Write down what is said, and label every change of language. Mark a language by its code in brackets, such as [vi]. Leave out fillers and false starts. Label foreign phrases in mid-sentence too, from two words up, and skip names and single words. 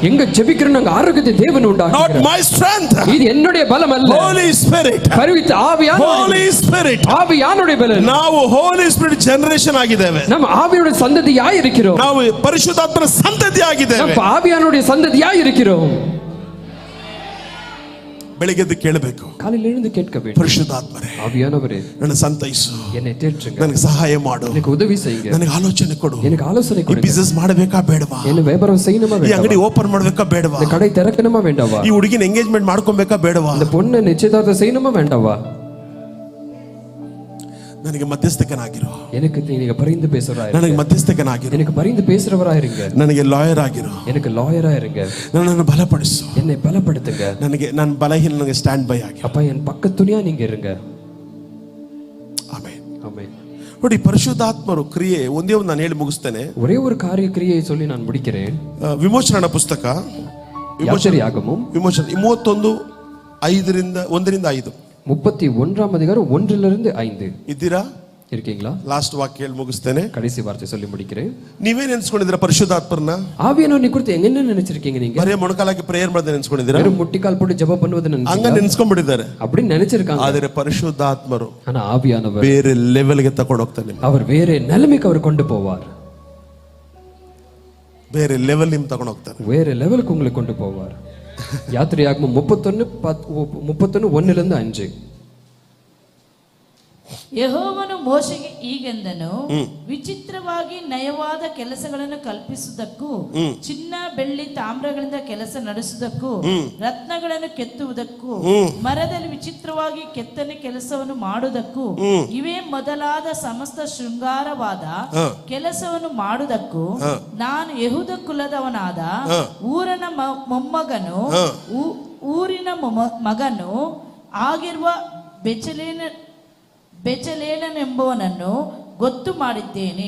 [ta] எங்க ஜெபிக்கிறோம் நாங்க ஆரோக்கியத்தை தேவன் [en] Not [ta] உண்டாக்குகிறார். [en] my strength. [ta] இது என்னுடைய பலம் அல்ல, [en] Holy Spirit. [ta] பரிசுத்த ஆவியானவர். [en] Holy Spirit. [ta] ஆவியானுடைய பலம். [kn] ನಾವು [en] Holy Spirit generation [kn] ಆಗಿದ್ದೇವೆ. [ta] நம்ம ஆவியுடைய சந்ததியாய் இருக்கிறோம். [kn] ನಾವು ಪರಿಶುದ್ಧಾತ್ಮನ ಸಂತತಿ ಆಗಿದ್ದೇವೆ. [ta] நம்ம ஆவியானுடைய சந்ததியாய் இருக்கிறோம். [kn] ಬೆಳಿಗ್ಗೆ ಎದ್ದು ಕೇಳಬೇಕು, [ta] காலையில் எழுந்து கேட்க வேண்டும், [kn] ಪರಿಶುದ್ಧಾತ್ಮರೇ [ta] ஆவியானவரே [kn] ನನ್ನ ಸಂತೈಸು, [ta] என்னை தேற்றுங்க, [kn] ನನಗೆ ಸಹಾಯ ಮಾಡು, [ta] எனக்கு உதவி செய்யுங்க, [kn] ನನಗೆ ಆಲೋಚನೆ ಕೊಡು. [ta] எனக்கு ஆலோசனை [kn] ಈ [ta] கொடுங்க, [kn] ಬಿಸ್ನೆಸ್ ಮಾಡಬೇಕಾ ಬೇಡವಾ? [ta] என்ன வியாபாரம் செய்யணுமா [kn] ಈ ಅಂಗಡಿ [ta] வேண்டாமா, [kn] ಓಪನ್ ಮಾಡ್ಬೇಕಾ ಬೇಡವಾ? [ta] இந்த கடை திறக்கணுமா வேண்டாவா, [kn] ಈ ಹುಡುಗಿನ ಎಂಗೇಜ್ಮೆಂಟ್ ಮಾಡ್ಕೊಬೇಕಾ ಬೇಡವಾ? [ta] இந்த பொண்ணை நிச்சயதார்த்தம் செய்யணுமா வேண்டாவா? [kn] ನನಗೆ ಮಧ್ಯಸ್ಥಕನಾಗಿರೋ, [ta] எனக்கு நீங்க பரிந்து பேசுறவரா [kn] ನನಗೆ [ta] இருங்க, [kn] ಮಧ್ಯಸ್ಥಕನಾಗಿರೋ, [ta] எனக்கு பரிந்து பேசுறவரா இருங்க, [kn] ನನಗೆ ಲಾಯರ್ ಆಗಿರೋ, [ta] எனக்கு லாயரா இருங்க, [kn] ನನ್ನನ್ನು ಬಲಪಡಿಸು. [ta] என்னை பலப்படுத்துங்க. [kn] ನನ್ನ ಬಲಹೀನ ನನಗೆ [en] stand by [kn] ಆಗಿ. [ta] அப்பா என் பக்கத்துணையா நீங்க இருங்க. [kn] ಆಮೆನ್. [ta] ஆமென். [kn] ನೋಡಿ, ಪರಿಶುದ್ಧಾತ್ಮರು ಕ್ರಿಯೆ ಒಂದೇ ಒಂದು ನಾನು ಹೇಳಿ ಮುಗಿಸ್ತೇನೆ. [ta] ஒரே ஒரு காரிய கிரியை சொல்லி நான் முடிக்கிறேன். [kn] ವಿಮೋಚನಾ ಪುಸ್ತಕ, [ta] யாத்திரையாகமம் [kn] ವಿಮೋಚನ 31:1-5. [ta] 31ஆம் அதிகாரம் 1 5 [kn] ಇದ್ದೀರಾ? [ta] இருக்கீங்களா? [kn] ಲಾಸ್ಟ್ ವಾಕ್ಯ ಹೇಳಿ ಮುಗಿಸ್ತೇನೆ. [ta] கடைசி வார்த்தை சொல்லி முடிக்கிறேன். [kn] ನೀವೇನ್ ನೆನ್ಸ್ಕೊಂಡಿದ್ದೀರಾ ಪರಿಶುದ್ಧಾತ್ಮರನ್ನ? [ta] ஆவியானவரை குறித்து என்ன நினைச்சிருக்கீங்க நீங்க? [kn] ಬರೇ ಮೊಣಕಾಲಾಗಿ ಪ್ರೇಯರ್ ಮಾಡಿದ್ರೆ ನೆನ್ಸ್ಕೊಂಡಿದ್ದೀರಾ? [ta] வெறும் முட்டிக்கால் போட்டு ஜெபம் பண்ணுவது [kn] ಹಂಗ [ta] நினைச்சீங்களா? [kn] ನೆನ್ಸ್ಕೊಂಡ್ಬಿಟ್ಟಿದ್ದಾರೆ. [ta] அப்படி நினைச்சிருக்காங்க. [kn] ಆದರೆ ಪರಿಶುದ್ಧಾತ್ಮರು [ta] ஆனா ஆவியானவர் [kn] ಬೇರೆ ಲೆವೆಲ್ಗೆ ತಗೊಂಡು ಹೋಗ್ತಾನೆ. [ta] அவர் வேற நிலைமைக்கு அவர் கொண்டு போவார். [kn] ಬೇರೆ ಲೆವೆಲ್ ನಿಮ್ ತಗೊಂಡು ಹೋಗ್ತಾನೆ. [ta] வேற லெவலுக்கு உங்களை கொண்டு போவார். யாத்திரையாகமம் 31:1 5. [kn] ಯೆಹೋವನು ಮೋಶೆಗೆ ಹೀಗೆಂದನು, ವಿಚಿತ್ರವಾಗಿ ನಯವಾದ ಕೆಲಸಗಳನ್ನು ಕಲ್ಪಿಸುವುದಕ್ಕೂ, ಚಿನ್ನ ಬೆಳ್ಳಿ ತಾಮ್ರಗಳಿಂದ ಕೆಲಸ ನಡೆಸುವುದಕ್ಕೂ, ರತ್ನಗಳನ್ನು ಕೆತ್ತುವುದಕ್ಕೂ, ಮರದಲ್ಲಿ ವಿಚಿತ್ರವಾಗಿ ಕೆತ್ತನೆ ಕೆಲಸವನ್ನು ಮಾಡುವುದಕ್ಕೂ, ಇವೇ ಮೊದಲಾದ ಸಮಸ್ತ ಶೃಂಗಾರವಾದ ಕೆಲಸವನ್ನು ಮಾಡುವುದಕ್ಕೂ ನಾನು ಯೆಹೂದ ಕುಲದವನಾದ ಊರನ ಮೊಮ್ಮಗನು ಊರಿನ ಮಗನು ಆಗಿರುವ ಬೆಚಲೇಲನೆಂಬುವನನ್ನು ಗೊತ್ತು ಮಾಡಿದ್ದೇನೆ.